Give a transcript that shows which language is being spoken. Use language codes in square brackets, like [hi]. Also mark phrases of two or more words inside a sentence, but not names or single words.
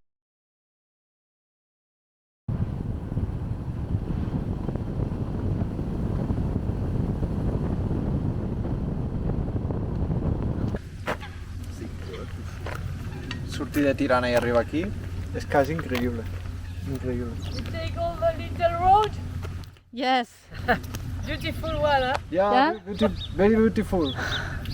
[ca] Sortir de Tirana i arribar aquí és quasi increïble. Increïble. [en] We take all the little road. Yes. Beautiful one, huh? Yeah, very beautiful.